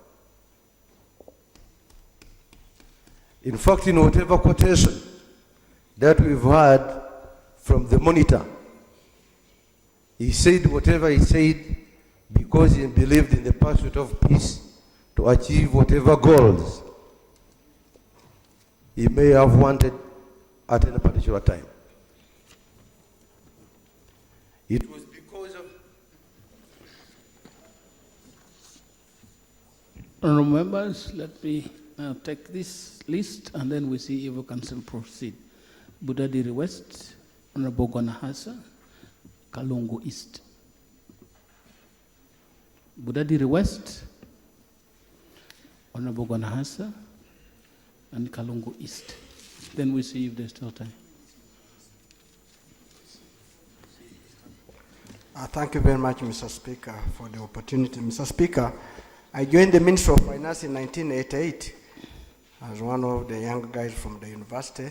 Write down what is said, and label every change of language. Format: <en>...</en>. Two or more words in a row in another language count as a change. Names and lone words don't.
<en>In fact, in whatever quotation that we've heard from the monitor, he said whatever he said because he believed in the pursuit of peace to achieve whatever goals he may have wanted at any particular time. It was because of... Honourable members, let me take this list and then we see if we can still proceed. Budadiri West, Honourable Gwanahasa, Kalungu East. Budadiri West, Honourable Gwanahasa, and Kalungu East. Then we see if there's still time. Thank you very much, Mr. Speaker, for the opportunity. Mr. Speaker, I joined the Ministry of Finance in 1988 as one of the young guys from the university.</en>